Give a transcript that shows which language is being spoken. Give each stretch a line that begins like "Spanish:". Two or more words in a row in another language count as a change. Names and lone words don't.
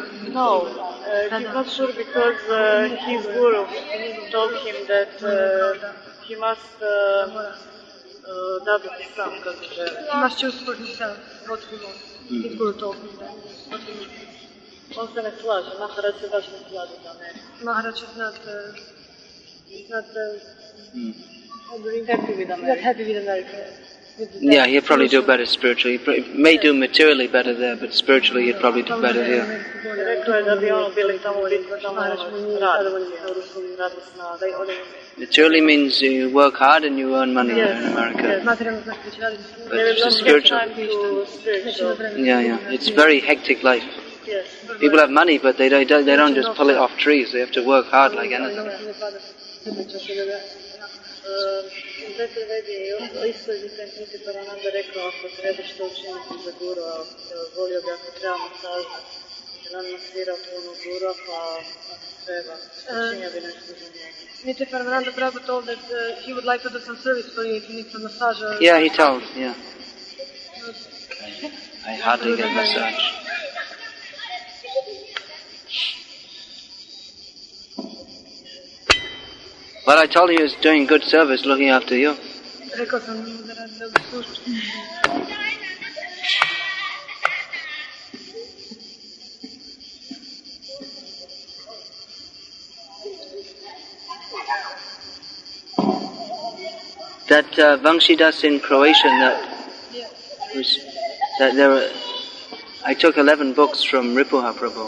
English: No, he's not sure because his guru told him that he must double his son. He must choose for himself what he wants. His guru told him that.
Croatian: On se ne slaže, Maharaj se baš ne slaže za Ameriku.
English: Maharaj is not Happy with America. not happy with America. Yeah, he'll probably do better spiritually. He may do materially better there, but spiritually he'd probably do better here.
Croatian: Rekao je da bi ono bili tamo blisko, tamo radna snaga.
English: Materially means you work hard and you earn money there in America. But it's spiritual. Yeah. It's very hectic life. Yes. People have money, but they don't just pull it off trees. They have to work hard like anything.
Croatian: Petar Vedi je isto Nitya Paravananda rekao, ako treba što učiniti za guru, volio bi ako treba masaža, jer on masira puno guru, pa ako treba, učinio bi nešto za njega.
English: Nitya Paravananda Prabhu told that he would like to do some service for you if you need some massage. Yeah, he told, yeah. I hardly get massage. Well, I told him he was doing good service looking after you.
Croatian: Rekao sam mu da radi dobru službu.
English: That Vangshidas in Croatia, that there were, I took 11 books from Ripuha Prabhu.